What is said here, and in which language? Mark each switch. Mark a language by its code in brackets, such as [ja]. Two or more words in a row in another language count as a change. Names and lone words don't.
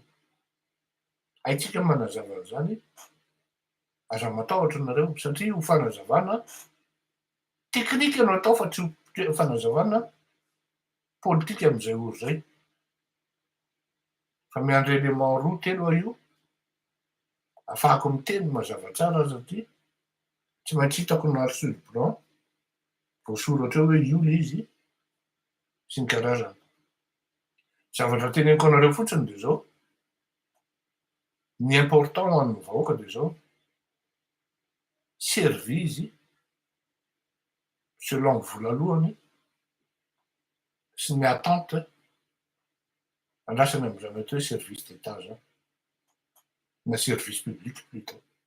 [mg] Haitsika manazava an'izany, aza matahotra nareo satria ho fanazavana teknika no atao fa tsy fanazavana politika amin'izay oro zay. Fa miandry élément roa telo io ahafahako miteny mazava tsara satria tsy maintsy hitako [fr] noir sur blanc [mg] voasoratra eo hoe io le izy sy ny karazany. Zavatra teneniko anareo fotsiny de zao, ny important ho an'ny vahoaka de zao servi izy selon ny vola lohany sy ny attente andrasany amin'izany atao hoe [fr] service d'état [mg] zany na [fr] service public plutôt.